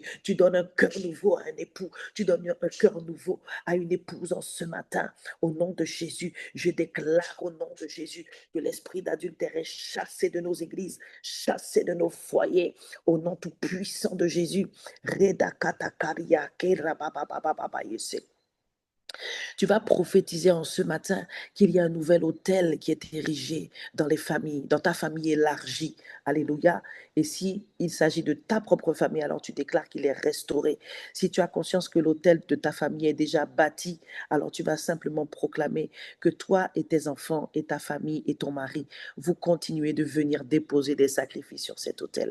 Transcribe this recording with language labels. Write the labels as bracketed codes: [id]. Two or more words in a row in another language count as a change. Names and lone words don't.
[fr] Tu donnes un cœur nouveau à un époux, tu donnes un cœur nouveau à une épouse en ce matin. Au nom de Jésus, je déclare au nom de Jésus que l'esprit d'adultère est chassé de nos églises, chassé de nos foyers, au nom tout puissant de Jésus. Redakatakaria, kerabababababa, yese. Tu vas prophétiser en ce matin qu'il y a un nouvel autel qui est érigé dans les familles, dans ta famille élargie. Alléluia. Et si il s'agit de ta propre famille, alors tu déclares qu'il est restauré. Si tu as conscience que l'autel de ta famille est déjà bâti, alors tu vas simplement proclamer que toi et tes enfants et ta famille et ton mari, vous continuez de venir déposer des sacrifices sur cet autel.